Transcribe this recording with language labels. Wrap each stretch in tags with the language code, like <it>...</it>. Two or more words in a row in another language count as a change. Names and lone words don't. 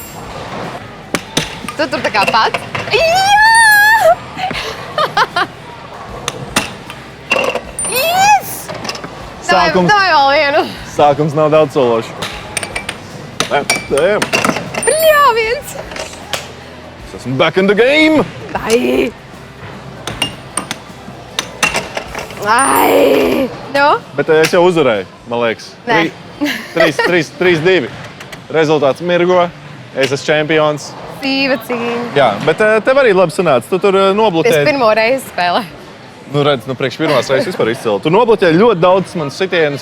<lv>Tu tur tā kā pats? Jā! Yes! Sākums. Davai vēl vienu. Sākums nav daudz sološu. Bļāviens! Es esmu</lv> <en>back in the game!</en> <lv>Ai! Nu? Bet es jau uzvarēju, man liekas. Nē. 3-2. Rezultāts mirgo. Es esmu čempions. Sīva cīņa. Jā, bet tev arī labi sanāca. Tu tur nobloķēji. Es pirmo reizi spēlēju. Priekš pirmās reizes vispār izcēlu. Tu nobloķēji ļoti daudz manas sitienus.</lv>